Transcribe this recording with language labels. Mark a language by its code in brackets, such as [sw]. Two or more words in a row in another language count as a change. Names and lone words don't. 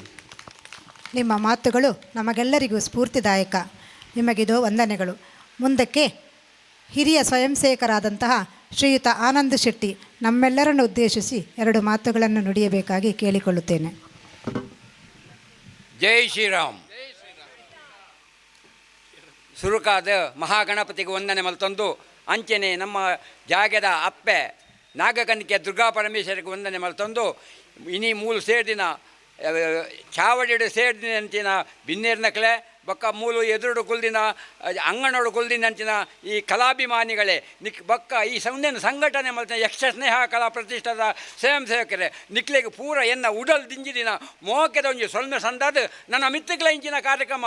[kn] ನಿಮ್ಮ ಮಾತುಗಳು ನಮಗೆಲ್ಲರಿಗೂ ಸ್ಫೂರ್ತಿದಾಯಕ. ನಿಮಗಿದು ವಂದನೆಗಳು. ಮುಂದಕ್ಕೆ ಹಿರಿಯ ಸ್ವಯಂ ಸೇವಕರಾದಂತಹ ಶ್ರೀಯುತ ಆನಂದ್ ಶೆಟ್ಟಿ ನಮ್ಮೆಲ್ಲರನ್ನು ಉದ್ದೇಶಿಸಿ 2 ಮಾತುಗಳನ್ನು ನುಡಿಯಬೇಕಾಗಿ ಕೇಳಿಕೊಳ್ಳುತ್ತೇನೆ. ಜೈ ಶ್ರೀರಾಮ್. [tcy] ಸುರುಕಾದ ಮಹಾಗಣಪತಿಗೆ ವಂದನೆ ಮಲ್ತಂದು ಅಂಚನೆ ನಮ್ಮ ಜಾಗದ ಅಪ್ಪೆ ನಾಗಕನಿಕೆ ದುರ್ಗಾ ಪರಮೇಶ್ವರಿಗೆ ವಂದನೆ ಮಲ್ತಂದು ಇನಿ ಮೂಲು ಸೇರಿದಿನ ಚಾವಡಿಡು ಸೇರಿದಿನ ಅಂಚಿನ ಬಿನ್ನೇರ್ನಕ್ಲೆ ಬೊಕ್ಕ ಮೂಲು ಎದುರುಡು ಕುಲ್ದಿನ ಅಂಗನೋಡು ಕುಲ್ದಿನ ಅಂಚಿನ ಈ ಕಲಾಭಿಮಾನಿಗಳೇ ಬೊಕ್ಕ ಈ ಸಂಘಟನೆ ಮಲ್ತಿನ ಯಕ್ಷ ಸ್ನೇಹ ಕಲಾ ಪ್ರತಿಷ್ಠಾದ ಸ್ವಯಂ ಸೇವಕರೇ ನಿಕ್ಲೆಗೆ ಪೂರ ಎನ್ನ ಉಡಲ್ ದಿಂಜಿದಿನ ಮೋಕೆದ ಒಂಜಿ ಸೊಲ್ಮೆ ಸಂದಾದ ನನ್ನ ಮಿತ್ತಗಳ ಇಂಚಿನ ಕಾರ್ಯಕ್ರಮ